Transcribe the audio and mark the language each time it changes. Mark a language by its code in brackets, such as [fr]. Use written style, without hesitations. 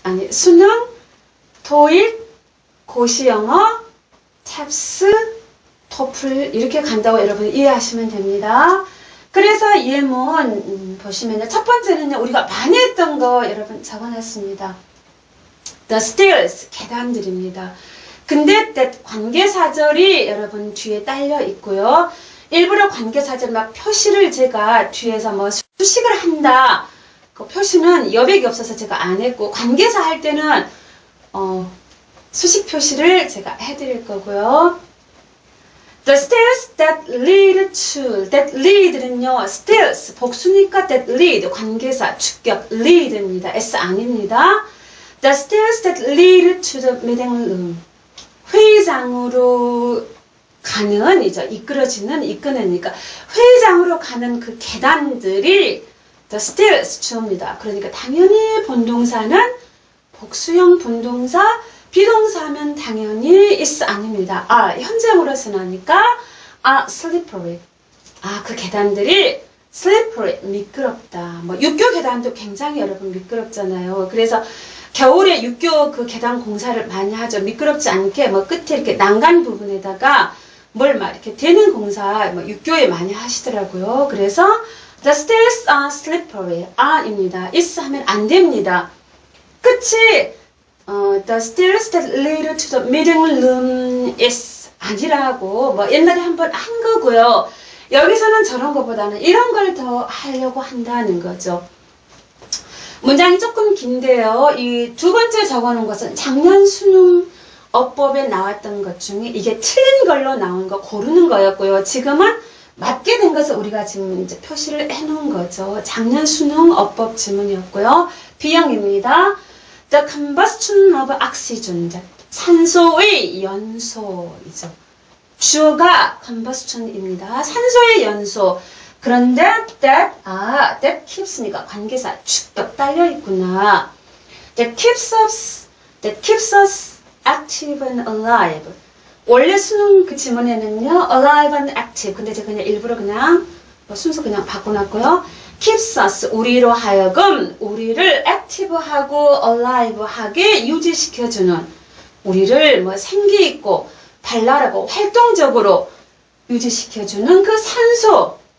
[ko] 수능, 토익, 고시 영어, 탭스, 토플 이렇게 간다고 여러분 이해하시면 됩니다. 그래서 예문 보시면요. 첫 번째는요. 우리가 많이 했던 거 여러분 적어놨습니다. [en] The stairs, [ko] 계단들입니다. 근데 관계사절이 여러분 뒤에 딸려 있고요. 일부러 관계사절 막 표시를 제가 뒤에서 뭐 수식을 한다. 그 표시는 여백이 없어서 제가 안 했고 관계사 할 때는 수식 표시를 제가 해드릴 거고요. [en] The stairs that lead to, that lead는요, stairs, [ko] 복수니까 [en] that lead, [ko] 관계사, 주격, lead입니다. S 아닙니다. [en] The stairs that lead to the meeting room. [ko] 회의장으로 가는, 이끄는니까, 회의장으로 가는 그 계단들이 the stairs 주어입니다. 그러니까 당연히 본동사는 복수형 본동사, 비동사하면 당연히 is 아닙니다. 현재형으로 나니까 slippery. 그 계단들이 slippery, 미끄럽다. 육교 계단도 굉장히 여러분 미끄럽잖아요. 그래서 겨울에 육교 그 계단 공사를 많이 하죠. 미끄럽지 않게 끝에 이렇게 난간 부분에다가 뭘 이렇게 대는 공사 육교에 많이 하시더라고요. 그래서 [en] the stairs are slippery. [ko] 입니다. is 하면 안 됩니다. 끝이 [en] the stairs that lead to the meeting room is [ko] 아니라고 옛날에 한번 한 거고요. 여기서는 저런 것보다는 이런 걸 더 하려고 한다는 거죠. 문장이 조금 긴데요. 이 두 번째 적어놓은 것은 작년 수능 어법에 나왔던 것 중에 이게 틀린 걸로 나온 거 고르는 거였고요. 지금은 맞게 된 것을 우리가 지금 이제 표시를 해놓은 거죠. 작년 수능 어법 지문이었고요. B형입니다. [en] The combustion of oxygen. [ko] 산소의 연소이죠. 주어가 combustion입니다. 산소의 연소. 그런데 [en] that keeps [ko] 니까 관계사 주격 딸려 있구나. [en] That keeps us active and alive. [ko] 원래 수능 그 지문에는요, alive and active. 근데 제가 그냥 일부러 순서 그냥 바꿔놨고요. keeps us, 우리로 하여금 우리를 active하고 alive하게 유지시켜주는, 우리를 생기있고 발랄하고 활동적으로 유지시켜주는 그 산소,